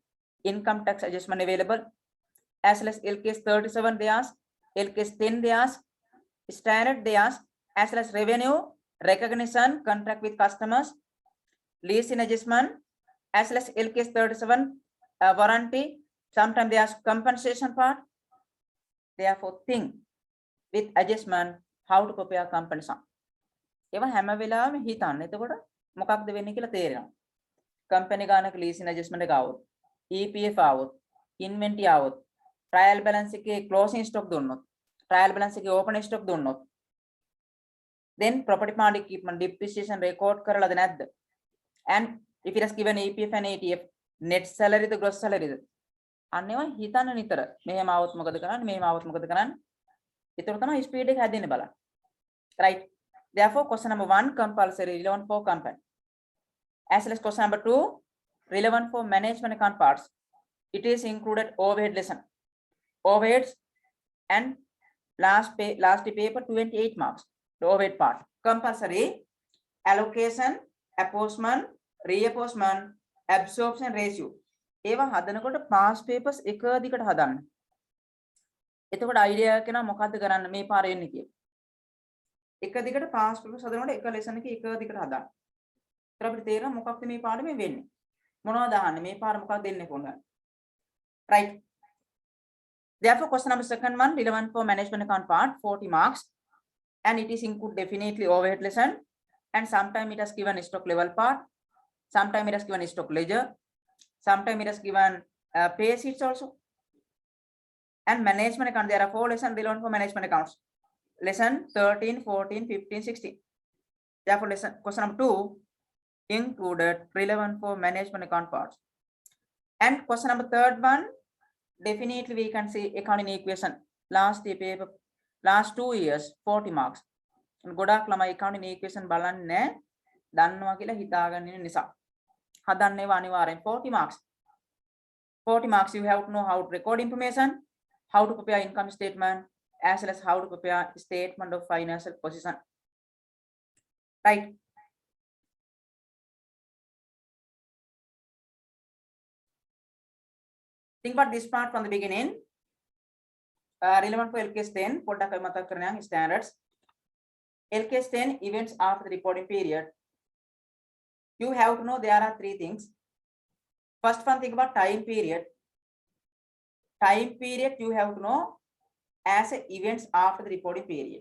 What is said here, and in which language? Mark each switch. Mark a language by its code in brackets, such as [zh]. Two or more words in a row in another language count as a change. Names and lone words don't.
[en] Income tax adjustment available. As well as LKS 37 they ask, LKS 10 they ask, standard they ask, as well as revenue, recognition, contract with customers, leasing adjustment, as well as LKS 37 warranty. Sometimes they ask compensation part. Therefore, think with adjustment how to prepare company sum. [si] Even හැම වෙලාවෙම හිතන්න. එතකොට මොකක්ද වෙන්නේ කියලා තේරෙනවා. කම්පැනි ගානක [en] leasing adjustment [si] එක ආවොත්, EPF ආවොත්, ඉන්වෙන්ටරි ආවොත්, [en] trial balance [si] එකේ [en] closing stock [si] දුන්නොත්, [en] trial balance [si] එකේ [en] open stock [si] දුන්නොත්, [en] then property plant equipment depreciation record [si] කරලාද නැද්ද? [en] And if it has given EPF and ATF, net salary the gross salary ද? [si] අන්නේවා හිතන්න නිතර. මෙහෙම ආවොත් මොකද කරන්නේ? මෙහෙම ආවොත් මොකද කරන්නේ? ඒතර තමයි ස්පීඩ් එක හැදෙන්න බලන්න. [en] Right? Therefore, question number 1 compulsory relevant for company. As well as question number 2 relevant for management account parts. It is included overhead lesson. Overheads and last paper 28 marks. the overhead part. Compulsory allocation, apportionment, reapportionment, absorption ratio. [si] ඒවා හදනකොට [en] past papers [si] එක දිගට හදන්න. එතකොට idea එක නා මොකද්ද කරන්න මේ පාර එන්නේ කියලා. එක දිගට [en] past papers [si] හදනකොට එක lesson එක එක දිගට හදන්න. ඒතර අපිට තේරෙනවා මොකක්ද මේ පාඩමේ වෙන්නේ. මොනවද අහන්නේ මේ පාර මොකක්ද දෙන්නේ කොහොමද. [en] Right. Therefore, question number second one, relevant for management account part, 40 marks. And it is include definitely overhead lesson. And sometime it has given stock level part. Sometime it has given stock ledger. Sometime it has given pay sheets also. And management account, there are 4 lessons relevant for management accounts. Lesson 13, 14, 15, 16. Therefore, lesson question number 2 included relevant for management account parts. And question number third one, definitely we can see accounting equation. Last year paper, last 2 years, 40 marks. [si] And ගොඩක් ළමයි [en] accounting equation [si] බලන්නේ දන්නවා කියලා හිතාගෙන ඉන්න නිසා. හදන්නේව අනිවාර්යෙන් 40 marks. [en] 40 marks you have to know how to record information, how to prepare income statement, as well as how to prepare statement of financial position. Right. Think about this part from the beginning. Relevant for LKS 10, [si] පොඩ්ඩක් මතක් කරගන්න standards. [en] LKS 10 events after the reporting period. You have to know there are 3 things. First one, think about time period. Time period you have to know as events after the reporting period.